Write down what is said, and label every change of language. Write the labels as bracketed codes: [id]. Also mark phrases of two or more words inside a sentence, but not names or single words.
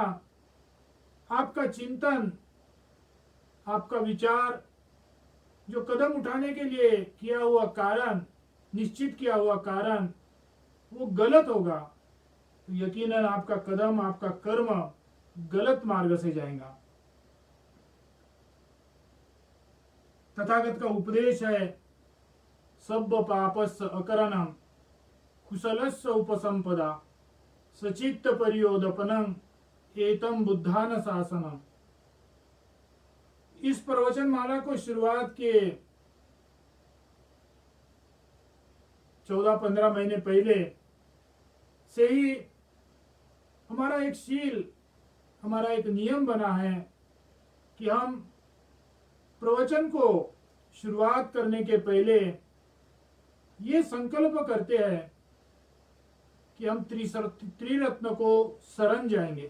[hi] आपका चिंतन, आपका विचार, जो कदम उठाने के लिए किया हुआ कारण, निश्चित किया हुआ कारण वो गलत होगा तो यकीनन आपका कदम, आपका कर्म गलत मार्ग से जाएगा। तथागत का उपदेश है, [pi] सब पापस्य अकरणम कुशलस्य उपसंपदा सचित्त परियोदपनम एतम बुद्धान शासनम। [hi] इस प्रवचन माला को शुरुआत के 14-15 महीने पहले से ही हमारा एक शील, हमारा एक नियम बना है कि हम प्रवचन को शुरुआत करने के पहले ये संकल्प करते हैं कि हम त्रिरत्न को शरण जाएंगे।